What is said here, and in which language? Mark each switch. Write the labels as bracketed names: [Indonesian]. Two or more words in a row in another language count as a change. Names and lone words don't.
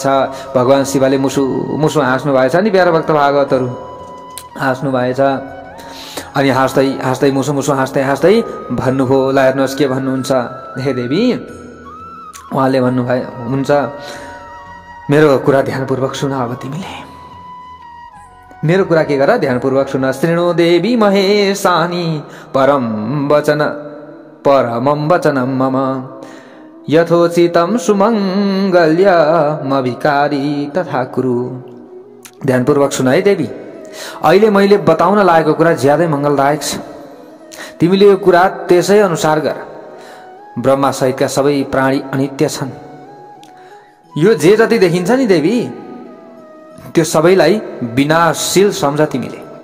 [Nepali] भगवान शिवले मुसु हाँस्नु भएछ नि प्यारा भक्त भागवतहरू, हाँस्नु भएछ। अनि हाँस्दै मुसु हाँस्दै भन्नुभयो। ल हेर्नुहोस् के भन्नुहुन्छ? हे देवी, उहाँले भन्नुहुन्छ, मेरो कुरा ध्यानपूर्वक सुन। अब तिमीले मेरो कुरा के गर? ध्यानपूर्वक सुन। [Sanskrit] शृणु देवी महेशानी परमं वचनं मम यथोचितं सुमङ्गल्यमभिकारी तथा कुरु। [Nepali] ध्यानपूर्वक सुन है देवी। अहिले मैले बताउन लागेको कुरा ज्यादै मङ्गलदायक छ। तिमीले यो कुरा त्यसै अनुसार गर। ब्रह्मा सहितका सबै प्राणी अनित्य छन्। यो जे जति देखिन्छ नि देवी, त्यो सबैलाई विनाशशील सम्झ तिमीले।